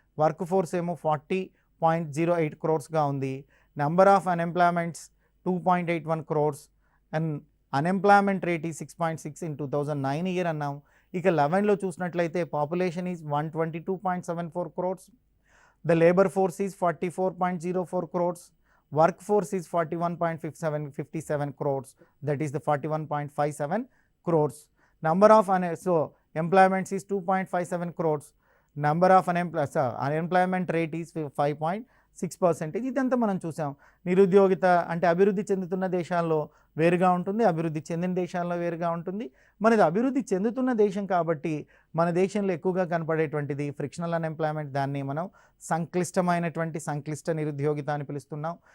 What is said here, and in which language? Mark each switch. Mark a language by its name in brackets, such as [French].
[Telugu] Work force ఏమో 40.08 క్రోర్స్గా ఉంది. [English] Number of unemployments 2.81 crores and unemployment rate ఈ 6.6 in 2009 year అన్నాం. [Telugu] ఇక 11లో చూసినట్లయితే [English] Population is 122.74 crores. The labor force is 44.04 crores. Workforce is 41.57 crores. That is the 41.57 crores. Number of employments is 2.57 crores. Number of unemployment rate is 5.6%. [Telugu] ఇదంతా మనం చూసాం. నిరుద్యోగిత అంటే అభివృద్ధి చెందుతున్న దేశాల్లో వేరుగా ఉంటుంది, అభివృద్ధి చెందిన దేశాల్లో వేరుగా ఉంటుంది. మనది అభివృద్ధి చెందుతున్న దేశం కాబట్టి మన దేశంలో ఎక్కువగా కనపడేటువంటిది ఫ్రిక్షనల్ అన్ఎంప్లాయ్మెంట్. దాన్ని మనం సంక్లిష్ట నిరుద్యోగిత అని పిలుస్తున్నాం.